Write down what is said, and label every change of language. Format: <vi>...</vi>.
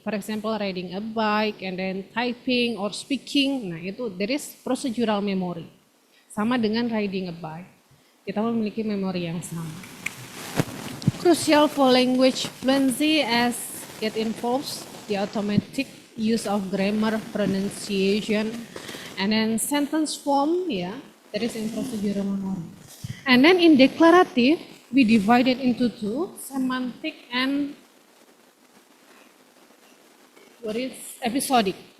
<en>For example, riding a bike and then typing or speaking. Nah, itu there is procedural memory.</en> <id>Sama dengan</id> <en>riding a bike.</en> <id>Kita memiliki memori yang sama.</id> <en>Crucial for language fluency as it involves the automatic use of grammar, pronunciation, and then sentence form, yeah, that is in procedural memory. And then in declarative, we divide it into 2, semantic and episodic.</en>